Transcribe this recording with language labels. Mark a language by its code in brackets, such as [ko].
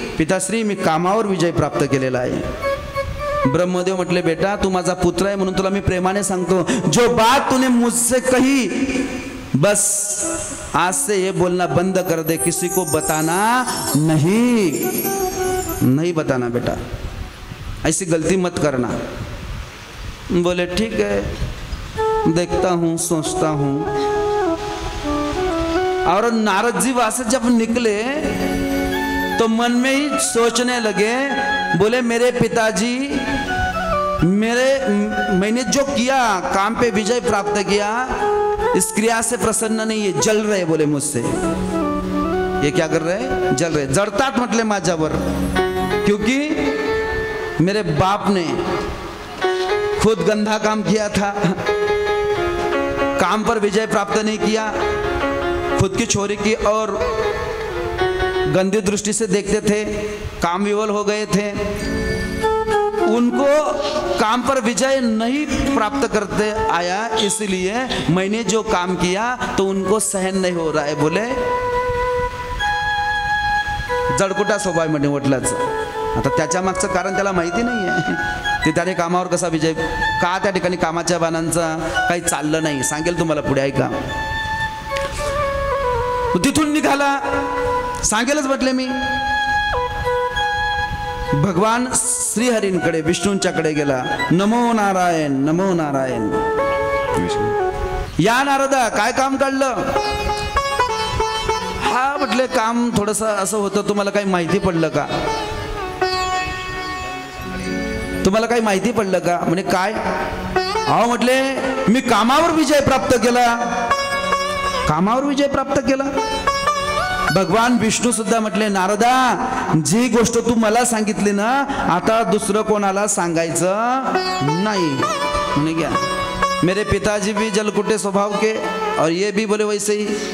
[mr] पिताश्री मी कामावर विजय प्राप्त केलेला आहे. ब्रह्मदेव म्हटले बेटा तू माझा पुत्र आहे म्हणून तुला मी प्रेमाने सांगतो, [hi] जो बात तूने मुझसे कही बस आज से ये बोलना बंद कर दे, किसी को बताना नहीं बताना बेटा, ऐसी गलती मत करना. बोले ठीक है, देखता हूँ, सोचता हूँ. और नारद जी वहां से जब निकले तो मन में ही सोचने लगे. बोले मेरे पिताजी मैंने जो किया, काम पे विजय प्राप्त किया, इस क्रिया से प्रसन्न नहीं है, जल रहे. बोले मुझसे ये क्या कर रहे? जल रहे, [mr] जड़तात म्हटले माझ्यावर. [hi] क्योंकि मेरे बाप ने खुद गंदा काम किया था, काम पर विजय प्राप्त नहीं किया, खुद की छोरी की और गंदी दृष्टि से देखते थे, काम विवल हो गए थे. उनको काम पर विजय नहीं प्राप्त करते आया, इसलिए मैंने जो काम किया तो उनको सहन नहीं हो रहा है. [mr] बोले जडकुटा स्वभाव म्हणजे वडिलाचं. आता त्याच्या मागचं कारण त्याला माहिती नाही आहे. ते त्याने कामावर कसा विजय, का त्या ठिकाणी कामाच्या बाणांचा काही चाललं नाही. सांगेल तुम्हाला पुढे, ऐका. तिथून निघाला, सांगेलच म्हटले मी. भगवान श्रीहरींकडे, विष्णूंच्याकडे गेला. नमो नारायण, नमो नारायण. या नारदा काय काम काढलं? हा म्हटले काम थोडस असं होतं, तुम्हाला काही माहिती पडलं का? तुम्हाला काही माहिती पडलं का? म्हणजे काय? अहो म्हटले मी कामावर विजय प्राप्त केला. कामावर विजय प्राप्त केला. भगवान विष्णू सुद्धा म्हटले नारदा जी गोष्ट तू मला सांगितली ना, आता दुसरं कोणाला सांगायचं नहीं. [hi] म्हणे क्या मेरे पिताजी भी जलकुटे स्वभाव के और ये भी बोले वैसे ही.